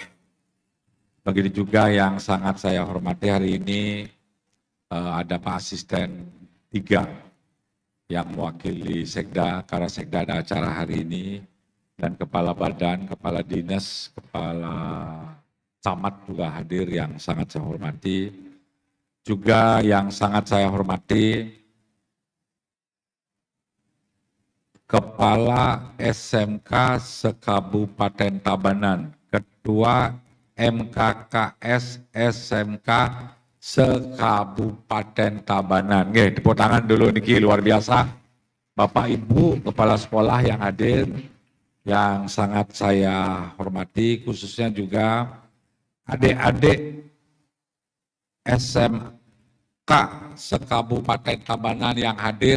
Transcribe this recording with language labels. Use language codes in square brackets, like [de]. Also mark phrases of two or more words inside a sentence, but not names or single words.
[id] Begitu juga yang sangat saya hormati hari ini, ada Pak Asisten 3 yang mewakili Sekda, karena Sekda ada acara hari ini, dan Kepala Badan, Kepala Dinas, Kepala Camat juga hadir yang sangat saya hormati. Juga yang sangat saya hormati, Kepala SMK Sekabupaten Tabanan, Ketua MKKS SMK Sekabupaten Tabanan. Nggih, tepuk tangan dulu niki luar biasa. Bapak Ibu kepala sekolah yang hadir, yang sangat saya hormati, khususnya juga adik-adik SMK Sekabupaten Tabanan yang hadir.